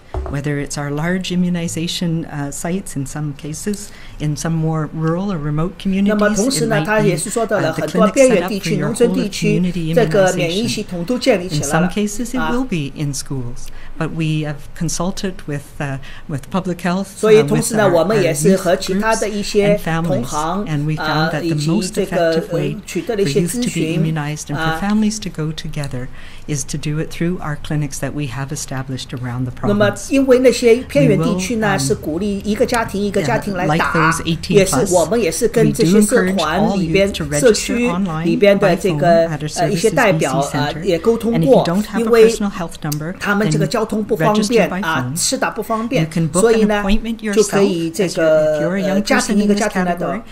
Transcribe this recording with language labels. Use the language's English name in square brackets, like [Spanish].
[English] Whether it's our large immunization sites in some cases, in some more rural or remote communities, [Chinese] 那么同时呢，他也是说到了很多边远地区、农村地区，这个免疫系统都建立起来了。 [English] In some cases, it will be in schools, but we have consulted with public health. [Chinese] 所以同时呢，我们也是和其他的一些同行以及这个取得了一些咨询 [English] for families to go together is to do it through our clinics that we have established around the province. [Chinese] 那么因为那些偏远地区呢是鼓励一个家庭一个家庭来打，也是我们也是跟这些社团里边、社区里边的这个一些代表也沟通过，因为他们这个交通不方便施打不方便，所以呢就可以这个家庭一个家庭来打。